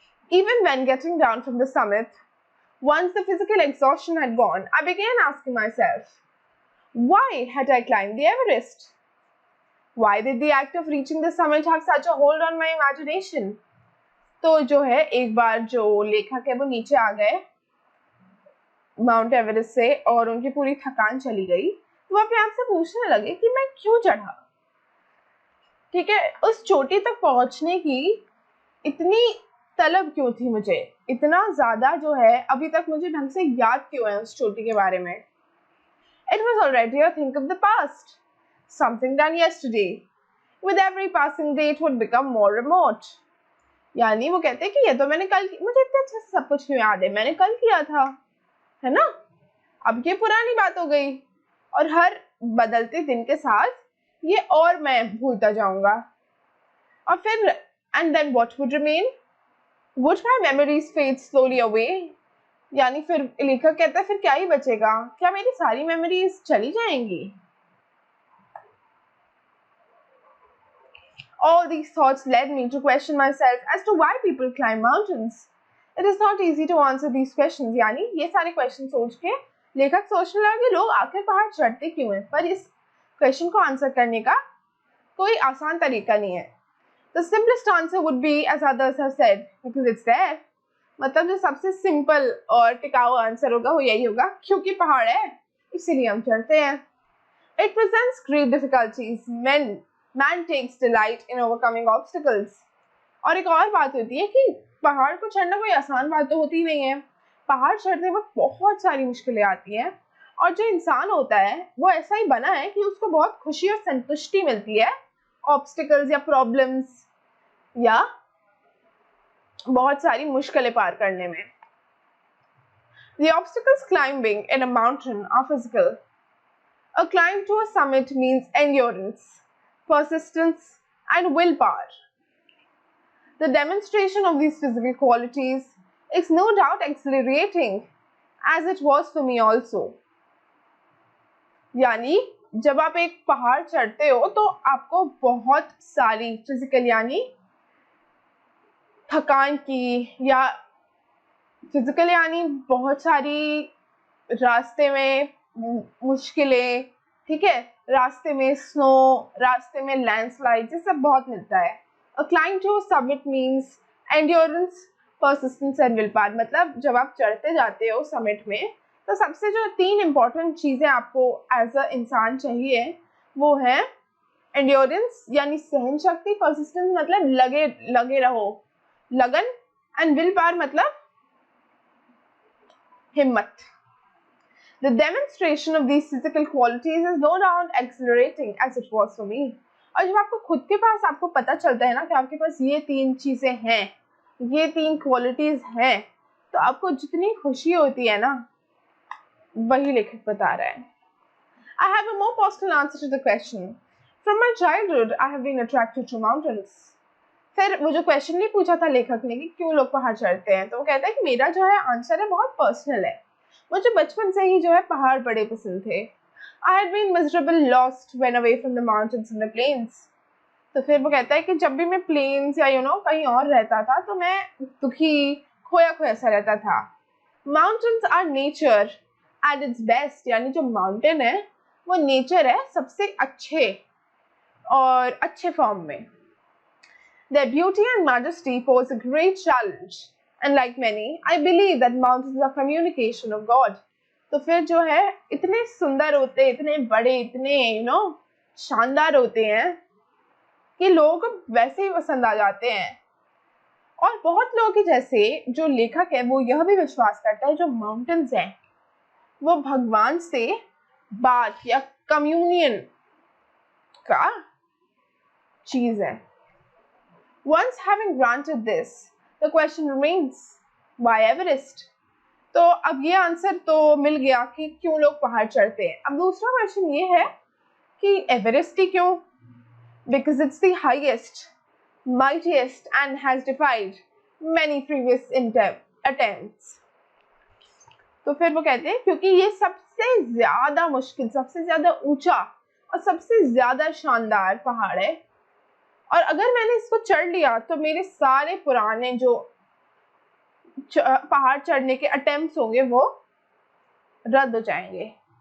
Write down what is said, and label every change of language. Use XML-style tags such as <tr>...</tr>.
<en>Even when getting down from the summit, once the physical exhaustion had gone, I began asking myself, why had I climbed the Everest? Why did the act of reaching the summit have such a hold on my imagination?</en> <hi>तो जो है एक बार जो लेखक है वो नीचे आ गए माउंट एवरेस्ट से और उनकी पूरी थकान चली गई, तो वो अपने आप से पूछने लगे कि मैं क्यों चढ़ा। ठीक है, उस चोटी तक पहुंचने की इतनी तलब क्यों थी मुझे, इतना ज्यादा जो है अभी तक मुझे ढंग से याद क्यों है उस चोटी के बारे में।</hi> <en>It was already a thing of the past, something done yesterday. With every passing day it would become more remote.</en> <hi>यानी वो कहते हैं कि ये तो मैंने कल, मुझे इतने अच्छे से सब कुछ क्यों याद है, मैंने कल किया था, है ना, अब ये पुरानी बात हो गई और हर बदलते दिन के साथ ये और मैं भूलता जाऊंगा। और फिर</hi> <en>and then what would remain? Would my memories fade slowly away?</en> <hi>यानी फिर लेखक कहता है फिर क्या ही बचेगा, क्या मेरी सारी मेमोरीज चली जाएंगी।</hi> <en>All these thoughts led me to question myself as to why people climb mountains. It is not easy to answer these questions.</en> <hi>यानी ये सारे क्वेश्चन सोच के लेखक सोचने लगा कि लोग आखिर पहाड़ चढ़ते क्यों हैं, पर इस क्वेश्चन को आंसर करने का कोई आसान तरीका नहीं है।</hi> <en>The simplest answer would be, as others have said, because it's there.</en> <hi>मतलब जो सबसे सिंपल और टिकाऊ आंसर होगा वो यही होगा, क्योंकि पहाड़ है इसीलिए हम चढ़ते हैं।</hi> <en>It presents great difficulties when man takes delight in overcoming obstacles.</en> <hi>और एक और बात होती है कि पहाड़ को चढ़ना कोई आसान बात तो होती नहीं है। पहाड़ चढ़ते वक्त बहुत सारी मुश्किलें आती हैं और जो इंसान होता है वो ऐसा ही बना है कि उसको बहुत खुशी और संतुष्टि मिलती है ऑब्स्टिकल्स या प्रॉब्लम्स या बहुत सारी मुश्किलें पार करने में।</hi> <en>The obstacles climbing in a mountain are physical. A climb to a summit means endurance, persistence, and willpower. The demonstration of these physical qualities is no doubt exhilarating, as it was for me also.</en> <hi>यानी जब आप एक पहाड़ चढ़ते हो तो आपको बहुत सारी फिजिकल यानी थकान की या फिजिकल यानी बहुत सारी रास्ते में मुश्किलें, ठीक है, रास्ते में स्नो, रास्ते में लैंडस्लाइड, ये सब बहुत मिलता है।</hi> <en>A climb to a summit means endurance, persistence and willpower.</en> <hi>मतलब जब आप चढ़ते जाते हो समिट में तो सबसे जो 3 इम्पोर्टेंट चीज़ें आपको एज अ इंसान चाहिए वो है एंड्योरेंस यानी सहन शक्ति, परसिस्टेंस मतलब लगे रहो, लगन, एंड विल पावर मतलब हिम्मत।</hi> <en>The demonstration of these physical qualities is no doubt exhilarating as it was for me.</en> <hi>और जब आपको खुद के पास आपको पता चलता है ना कि आपके पास ये 3 चीजें हैं, ये 3 क्वालिटीज हैं, तो आपको जितनी खुशी होती है ना, वही लेखक बता रहा है।</hi> <en>I have a more personal answer to the question. From my childhood, I have been attracted to mountains.</en> <hi>फिर वो जो क्वेश्चन नहीं पूछा था लेखक ने कि क्यों लोग पहाड़ चढ़ते हैं, तो वो कहता है कि मेरा जो है आंसर है बहुत पर्सनल है। मुझे बचपन से ही जो है पहाड़ बड़े पसंद थे।</hi> <en>I had been miserable, lost when away from the mountains and the plains.</en> <hi>तो फिर वो कहता है कि जब भी मैं प्लेन्स या कहीं और रहता था तो मैं दुखी, खोया सा रहता था।</hi> <en>Mountains are nature at its best,</en> <hi>यानी जो माउंटेन है वो नेचर है सबसे अच्छे फॉर्म में।</hi> <en>Their beauty and majesty pose a great challenge, and like many, I believe that mountains are communication of God.</en> <hi>तो फिर जो है इतने सुंदर होते, इतने बड़े, इतने शानदार होते हैं कि लोगों को वैसे ही पसंद आ जाते हैं। और बहुत लोगों के जैसे जो लेखक है वो यह भी विश्वास करता है जो माउंटेन्स हैं वो भगवान से बात या कम्युनियन का चीज है।</hi> <en>Once having granted this, the question remains, why Everest?</en> <hi>तो अब ये आंसर तो मिल गया कि क्यों लोग पहाड़ चढ़ते हैं। अब दूसरा क्वेश्चन ये है कि एवरेस्ट ही क्यों?</hi> <en>Because it's the highest, mightiest and has defied many previous attempts.</en> <hi>तो फिर वो कहते हैं क्योंकि ये सबसे ज्यादा मुश्किल, सबसे ज्यादा ऊंचा और सबसे ज्यादा शानदार पहाड़ है, और अगर मैंने इसको चढ़ लिया तो मेरे सारे पुराने जो पहाड़ चढ़ने के अटेम्प्ट्स होंगे वो रद्द हो जाएंगे।</hi>